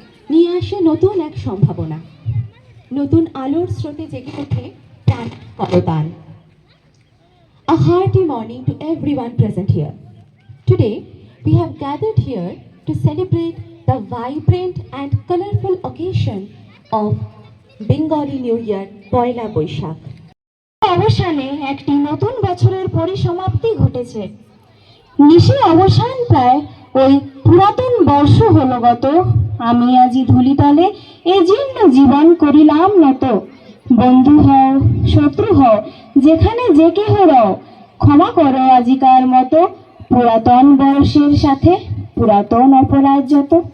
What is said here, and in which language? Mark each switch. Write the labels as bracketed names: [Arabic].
[Bangla] নিয়ে আসে নতুন এক সম্ভাবনা, নতুন আলোর স্রোতে জেগে ওঠে প্রাণ করতাল। [English] A hearty morning to everyone present here. Today, we have gathered here to celebrate the vibrant and colorful occasion of Bengali New Year, Poila Boishakh. [Bangla] অবসানে একটি নতুন বছরের পরিসমাপ্তি ঘটেছে। নিশি অবসান প্রায় ওই পুরাতন বর্ষ হলো গত, আমি আজি ধুলিতলে এ জীর্ণ জীবন করিলাম নত। বন্ধু হও শত্রু হও যেখানে যে কেহ রও, ক্ষমা করো আজিকার মতো পুরাতন বর্ষের সাথে পুরাতন অপরাধ যত।